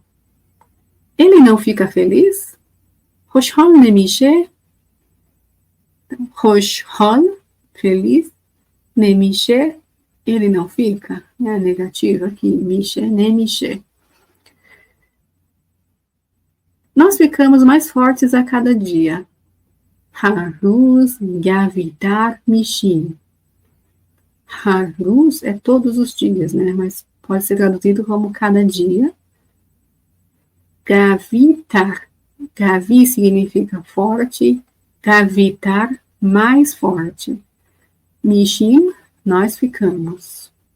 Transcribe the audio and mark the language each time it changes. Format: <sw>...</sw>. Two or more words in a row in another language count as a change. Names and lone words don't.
<pt>Ele não fica feliz?</pt> <fa>خوشحال نمی‌شه.</fa> <pt>Roshol, feliz. Nemishe, ele não fica. É a negativa aqui.</pt> <fa>می‌شه، نمی‌شه.</fa> <pt>Nós ficamos mais fortes a cada dia.</pt> <fa>هر روز قوی‌تر می‌شیم.</fa> <pt>Haruz é todos os dias, né? Mas pode ser traduzido como cada dia. Gavitar. Gavi significa forte. Gavitar, mais forte. Mishim, nós ficamos.</pt>